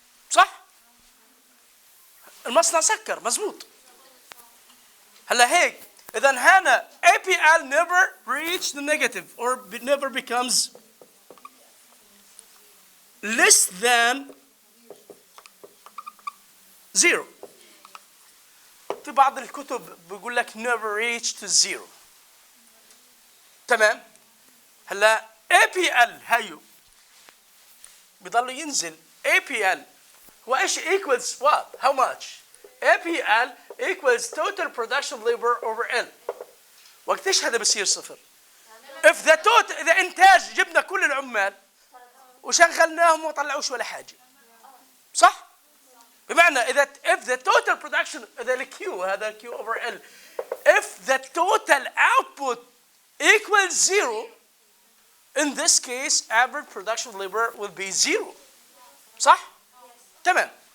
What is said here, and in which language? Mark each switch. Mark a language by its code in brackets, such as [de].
[ar] صح؟ المصنع سكر مظبوط. هلا هيك إذا هنا [en] APL never reach the negative or never becomes less than zero. [ar] في بعض الكتب بيقول لك [en] never reach to zero. [ar] تمام؟ هلا APL هيو بيضل ينزل. [en] APL [ar] هو ايش [en] equals what? How much? APL equals total production labor over L. [ar] وقت ايش هذا بصير صفر؟ [en] if the total [ar] إذا إنتاج جبنا كل العمال وشغلناهم وما طلعوش ولا حاجة. صح؟ بمعنى إذا [en] if the total production [ar] إذا ال Q هذا [en] Q over L if the total output equals zero in this case average production labor will be zero. [ar] صح؟ تمام.